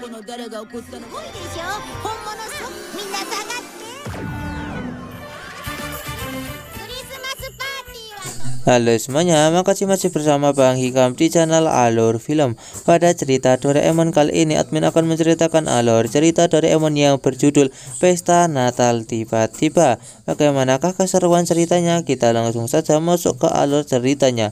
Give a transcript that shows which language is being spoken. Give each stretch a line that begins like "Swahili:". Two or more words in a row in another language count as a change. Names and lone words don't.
Japanese: 誰が送ったの？多いでしょ。本物そみんな下がって。クリスマスパーティーは
Indonesian: Halo semuanya, makasih masih bersama Bang Hikam di channel Alur Film. Pada cerita Doraemon kali ini, admin akan menceritakan alur cerita Doraemon yang berjudul Pesta Natal Tiba-Tiba. Bagaimanakah keseruan ceritanya? Kita langsung saja masuk ke alur ceritanya.